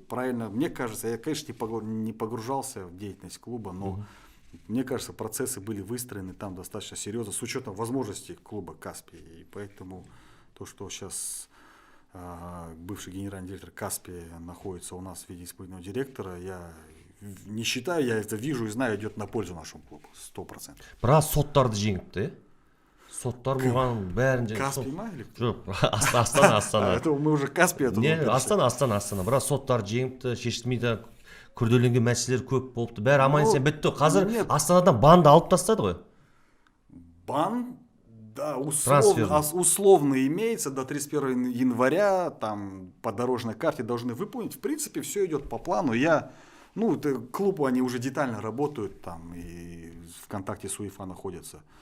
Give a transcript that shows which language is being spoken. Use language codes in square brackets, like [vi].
[ru] Правильно, мне кажется, я, конечно, не погружался в деятельность клуба, но мне кажется, процессы были выстроены там достаточно серьезно, с учетом возможностей клуба Каспий. И поэтому то, что сейчас бывший генеральный директор Каспия находится у нас в виде исполнительного директора, я не считаю, я это вижу и знаю, идет на пользу нашему клубу, 100%. [kk] Біраз соттарды жеңіпті, Соттар болған бәрін [ru] Каспий ма или кто? [kk] Жоқ, Астана. [ru] Это мы уже Каспий. Не, Астана. [kk] Біраз соттар жеңіпті, шешілмейді, күрделенген мәселелер көп болыпты. Бәрі аман-есен бітті. Қазір Астанадан банды алып тастады ғой. [ru] Бан, да, условно имеется до 31 января, там по дорожной карте должны выполнить. В принципе, все идет по плану. Клубу они уже детально работают там и в контакте с УЕФА находятся.